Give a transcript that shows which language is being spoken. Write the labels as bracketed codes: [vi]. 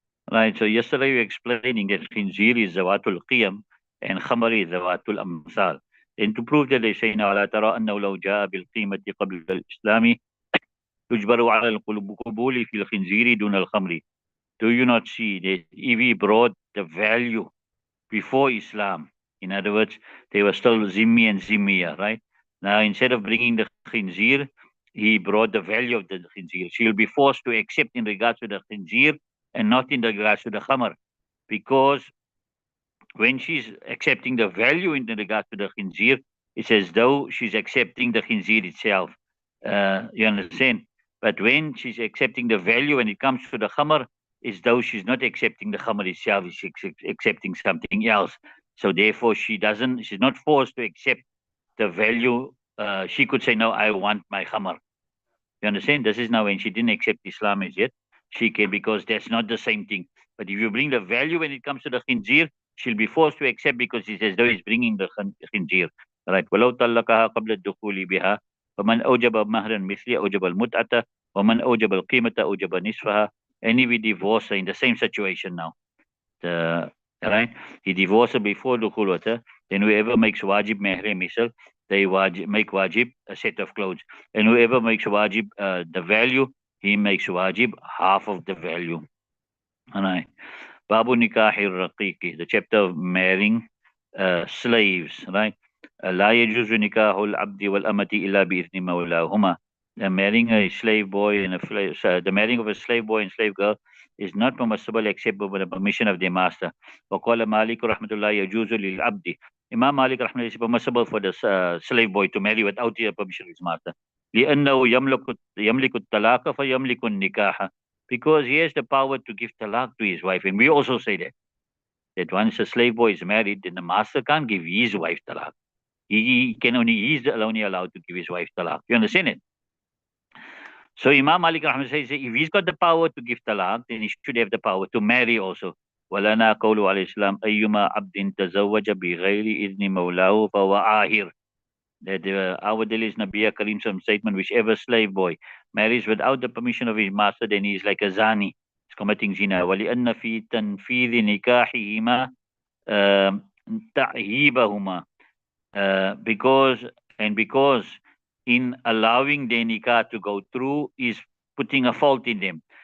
[en] Right, so yesterday we were explaining that khinzir is zawatul qiyam and khamari is zawatul amsal. And to prove that they say, now, [ar] لا ترى أنه لو جاء بالقيمة قبل الإسلام تجبر على القبول في الخنزير دون الخمر. [en] Do you not see that if he brought the value before Islam, in other words, they were still zimmi and zimmiya, right? Now, instead of bringing the khinzir, he brought the value of the khinzir. She'll be forced to accept in regards to the khinzir and not in regards to the khamar, because when she's accepting the value in regards to the khinzir, it's as though she's accepting the khinzir itself. You understand? But when she's accepting the value when it comes to the khamar, it's though she's not accepting the khamar itself, she's accepting something else. So therefore, she's not forced to accept the value. She could say, no, I want my khamar. You understand? This is now when she didn't accept Islam as yet. She can, because that's not the same thing. But if you bring the value when it comes to the khinzir, she'll be forced to accept because he says, though he's bringing the khinzir. Right. [ar] ولو طلقها قبل الدخول بها فمن أوجب مهرا مثلي أوجب المتعة ومن أوجب القيمة أوجب نصفها. [en] And if we divorce her in the same situation now, right? He divorced her before dukhul with her. Then whoever makes wajib meher misal, they make wajib a set of clothes. And whoever makes wajib the value, he makes wajib half of the value. Alright. Babu nikahi raqiqi, the chapter of marrying slaves, right? [ar] لا يجوز نكاح العبد والأمة إلا بإذن مولاهما. [en] The marrying a slave boy and the marrying of a slave boy and slave girl is not permissible except with the permission of their master. [ar] وقال مالك رحمة الله يجوز للعبد. [en] Imam Malik رحمة الله is permissible for the slave boy to marry without the permission of his master. [ar] لأنه يملك الطلاق فيملك النكاح, [en] because he has the power to give talaq to his wife. And we also say that once a slave boy is married, then the master can't give his wife talaq. He's only allowed to give his wife talaq. You understand it? So Imam Malik Rahman says, if he's got the power to give talaq, then he should have the power to marry also. [ar] ولنا قول عليه السلام أيما عبد تزوج بغير إذن مولاه فهو آهر. [en] That our Delhi's Nabiya Karim statement, whichever slave boy marries without the permission of his master, then he is like a zani. He's committing zina. [ar] وَلِأَنَّ فِي تَنْفِيذِ نِكَاحِهِمَا تَعْهِيبَهُمَا. [en] Because in allowing their nikah to go through is putting a fault in them.